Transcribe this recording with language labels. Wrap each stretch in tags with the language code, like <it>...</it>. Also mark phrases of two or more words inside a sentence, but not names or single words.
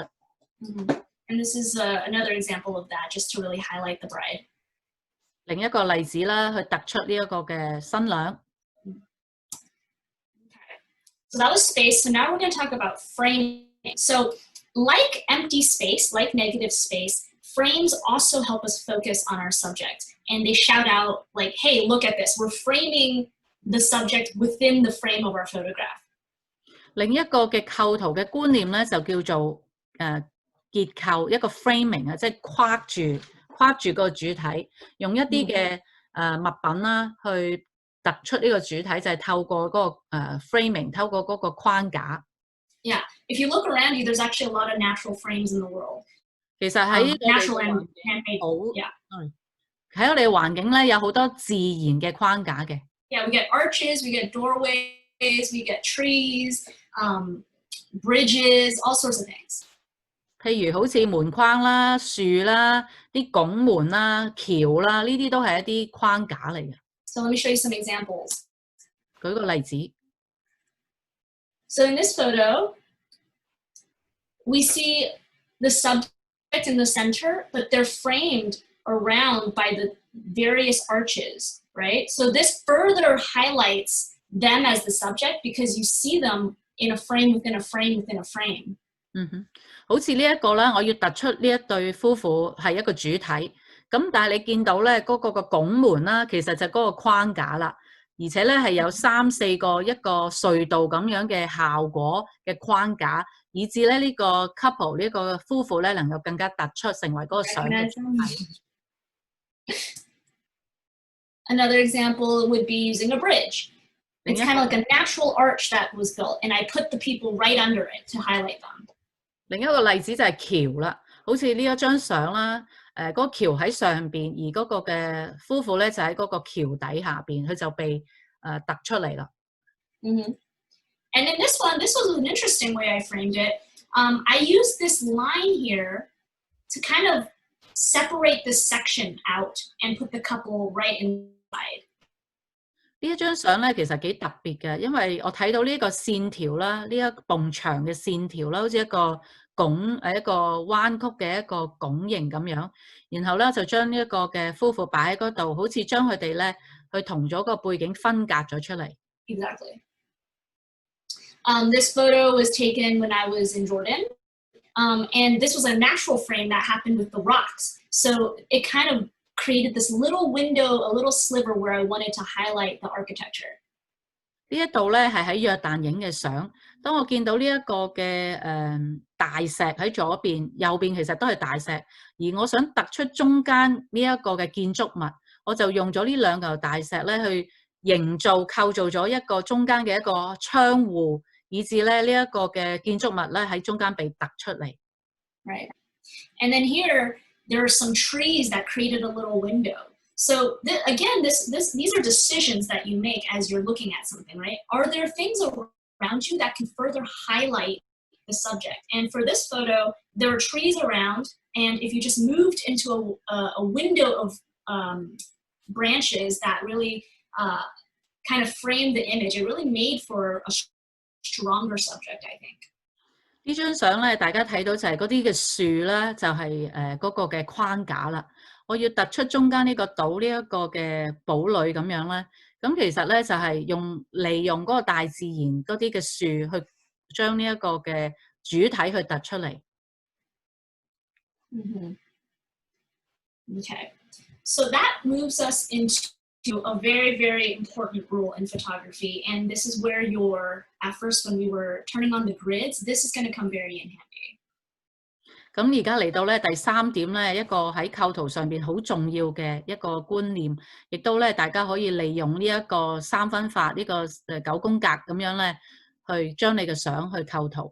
<en>And this is another example of that, just to really highlight the bride.</en> <yue>另一個例子啦，去突出呢一個嘅新娘。</yue> <en>So that was space. So now we're going to talk about framing. So like empty space, like negative space, frames also help us focus on our subject. And they shout out like, hey, look at this. We're framing the subject within the frame of our photograph.</en> <yue>另一個嘅構圖嘅觀念咧，就叫做結構，一個 framing 啊，即係框住個主體，用一啲嘅物品啦，去突出呢個主體，就係透過嗰個framing， 透過嗰個框架。</yue> <en>Yeah, if you look around you, there's actually a lot of natural frames in the world.</en> <yue>其實喺</yue> <en>natural and handmade. Yeah.</en> <yue>喺我哋嘅環境咧，有好多自然嘅框架嘅。</yue> <en>Yeah, we get arches, we get doorways, we get trees, bridges, all sorts of things.</en> <yue>譬如好似門框啦、樹啦、啲拱門啦、橋啦，呢啲都係一啲框架嚟嘅。</yue> <en>So let me show you some examples.</en> <yue>舉個例子。</yue> <en>So in this photo, we see the subject in the center, but they're framed around by the various arches, right? So this further highlights them as the subject because you see them in a frame within a frame within a frame.</en> <yue>好似呢一個啦，我要突出呢一對夫婦係一個主體，咁但係你見到咧嗰個個拱門啦，其實就嗰個框架啦，而且咧係有3、4個一個隧道咁樣嘅效果嘅框架，以至咧呢個 couple 呢個夫婦咧能夠更加突出，成為嗰個相嘅主體。</yue> <en>Another example would be using a bridge. It's kind of like a natural arch that was built, and I put the people right under it to highlight them.</en> <yue>另一個例子就係橋啦，好似呢一張相啦，嗰個橋喺上邊，而嗰個嘅夫婦咧就喺嗰個橋底下邊，佢就被突出嚟啦。</yue> <en>And in this one, this was an interesting way I framed it. I used this line here to kind of separate this section out and put the couple right inside.</en> <yue>呢一張相咧其實幾特別嘅，因為我睇到呢一個線條啦，呢一埲牆嘅線條啦，好似一個一個彎曲嘅一個拱形咁樣，然後咧就將呢一個嘅夫婦擺喺嗰度，好似將佢哋咧去同咗個背景分隔咗出嚟。</yue> <en>Exactly. This photo was taken when I was in Jordan, and this was a natural frame that happened with the rocks. So it kind of created this little window, a little sliver where I wanted to highlight the architecture.</en> <yue>呢一度咧係喺約旦影嘅相。當我見到呢一個嘅大石喺左邊，右邊其實都係大石，而我想突出中間呢一個嘅建築物，我就用咗呢2嚿大石咧去構造咗一個中間嘅一個窗戶，以至咧呢一個嘅建築物咧喺中間被突出嚟。</yue> <en>Right. And then here, there are some trees that created a little window. So again, these are decisions that you make as you're looking at something, right? Are there things around you that can further highlight the subject? And for this photo, there are trees around, and if you just moved into a window of branches that really kind of framed the image, it really made for a stronger subject, I think.</en> <yue>呢張相咧，大家睇到就係嗰啲嘅樹咧，就係嗰個嘅框架啦。我要突出中間呢個島呢一個嘅堡壘咁樣咧，咁其實咧就係利用嗰個大自然嗰啲嘅樹去將呢一個嘅主體去突出嚟。</yue> <en>Okay, so that moves us into a very, very important rule in photography, and this is where at first when we were turning on the grids, this is going to come very in handy.</en> <yue>咁而家嚟到咧第3點咧，一個喺構圖上邊好重要嘅一個觀念，亦都咧大家可以利用呢一個3分法呢個9宮格咁樣咧，去將你嘅相去構圖。</yue>